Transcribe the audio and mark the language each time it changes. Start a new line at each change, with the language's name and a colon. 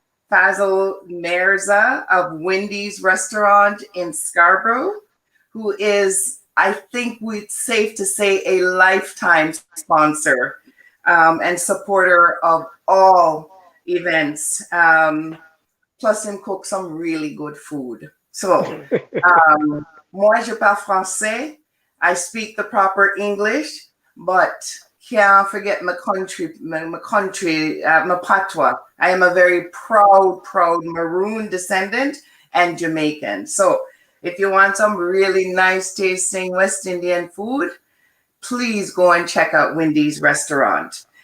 English: Fazil Mirza of Wendy's Restaurant in Scarborough, who is, I think we'd safe to say, a lifetime sponsor and supporter of all events. Plus, him cook some really good food.
French: So, moi, je parle français.
English: I speak the proper English, but can't forget my country, my patois. I am a very proud Maroon descendant and Jamaican. So, if you want some really nice tasting West Indian food, please go and check out Wendy's Restaurant.